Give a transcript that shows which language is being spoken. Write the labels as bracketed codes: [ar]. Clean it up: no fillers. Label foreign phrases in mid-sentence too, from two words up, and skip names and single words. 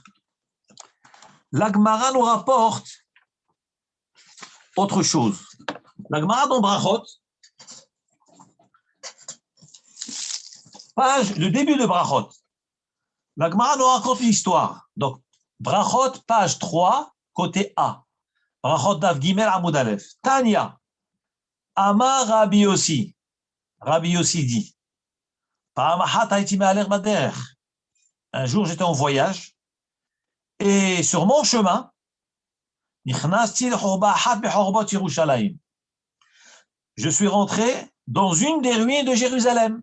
[fr] La Gemara nous rapporte autre chose. La Gemara dans Brachot, le début de Brachot, la Gemara nous raconte une histoire. Donc, Brachot, page 3, côté A. [he] ברכות דף ג עמוד א. תניא, אמר רבי יוסי. [fr] Rabbi Yossi dit, un jour, j'étais en voyage et sur mon chemin, je suis rentré dans une des ruines de Jérusalem.